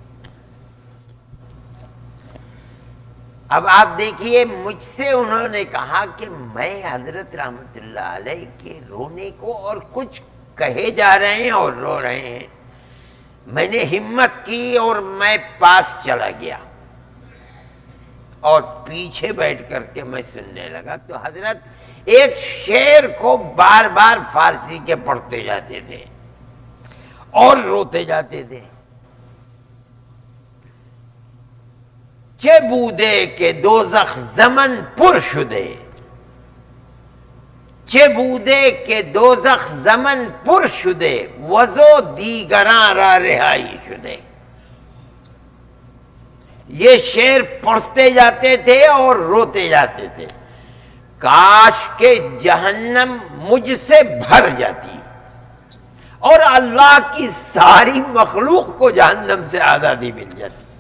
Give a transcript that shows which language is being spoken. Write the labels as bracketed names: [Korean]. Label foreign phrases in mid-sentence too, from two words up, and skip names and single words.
[Urdu] اب آپ دیکھیے مجھ سے انہوں نے کہا کہ میں حضرت رحمۃ اللہ علیہ کے رونے کو، اور کچھ کہے جا رہے ہیں اور رو رہے ہیں، میں نے ہمت کی اور میں پاس چلا گیا اور پیچھے بیٹھ کر کے میں سننے لگا تو حضرت ایک شعر کو بار بار فارسی کے پڑھتے جاتے تھے اور روتے جاتے تھے۔ [Persian] چه بوده که دوزخ زمن پر شده، چه بوده که دوزخ زمن پر شده وزو دیگران را رہائی شده۔ [Urdu] یہ شعر پڑھتے جاتے تھے اور روتے جاتے تھے، کاش کہ جہنم مجھ سے بھر جاتی اور اللہ کی ساری مخلوق کو جہنم سے آزادی مل جاتی۔